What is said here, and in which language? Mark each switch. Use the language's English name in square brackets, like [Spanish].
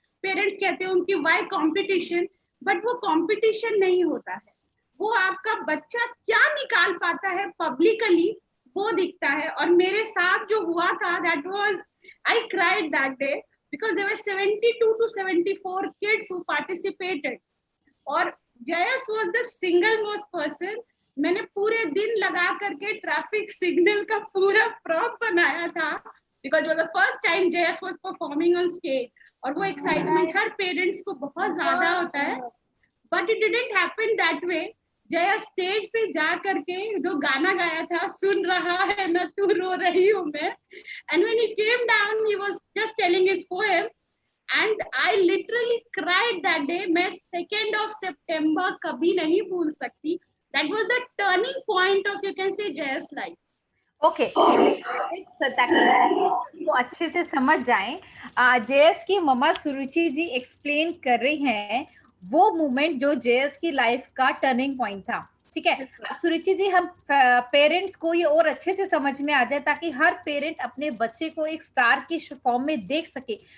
[Hindi] Parents कहते हैं उनकी व्हाई कंपटीशन, बट वो कंपटीशन नहीं होता है. वो आपका बच्चा क्या निकाल पाता है पब्लिकली, वो दिखता है. और मेरे साथ जो हुआ था, [English] That was, I cried that day because there were 72 to 74 kids who participated. और Jayas was the single most person. [Hindi] मैंने पूरे दिन लगा करके ट्रैफिक सिग्नल का पूरा प्रॉप बनाया था, [English] because it was the first time Jayas was performing on stage. [Hindi] और वो एक्साइटमेंट हर पेरेंट्स को बहुत ज्यादा होता है, [English] but it didn't happen that way. [Hindi] Jaya stage पे जा करके जो गाना गाया था, सुन रहा है ना तू रो रही हूँ मैं, [English] and when he came down he was just telling his poem and I literally cried that day. [Hindi] मैं 2nd of September कभी नहीं भूल सकती. [English] That was the turning point of, you can say, Jaya's life. [Hindi] Okay, ताकि वो अच्छे से समझ जाएं, जयस की मम्मा सुरुचि जी एक्सप्लेन कर रही हैं वो मोमेंट जो जयस की लाइफ का टर्निंग पॉइंट था. ठीक है सुरुचि जी, हम पेरेंट्स को ये और अच्छे से समझ में आ जाए ताकि हर पेरेंट अपने बच्चे को एक स्टार की फॉर्म में देख सके.